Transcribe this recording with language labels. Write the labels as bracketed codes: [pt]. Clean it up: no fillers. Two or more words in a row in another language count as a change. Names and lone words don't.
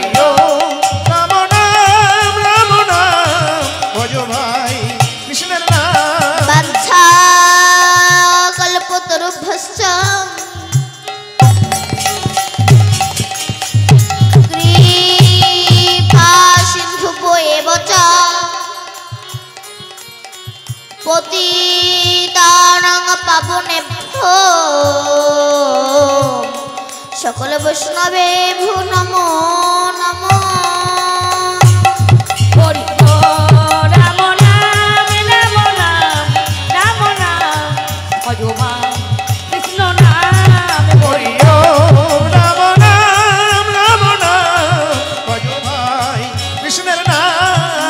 [bn] রাম নাম ভজ ভাই কৃষ্ণের নাম [sa] বাঞ্ছা কল্পতরুভ্যশ্চ কৃপা সিন্ধুভ্যো এব চ পতিতানাং পাবনেভ্যো সকল বৈষ্ণবেভ্যো নমো নমঃ [bn] হরি রাম নাম রাম নাম রাম নাম ভজ ভাই কৃষ্ণ নাম হরি রাম নাম ভজ ভাই কৃষ্ণের নাম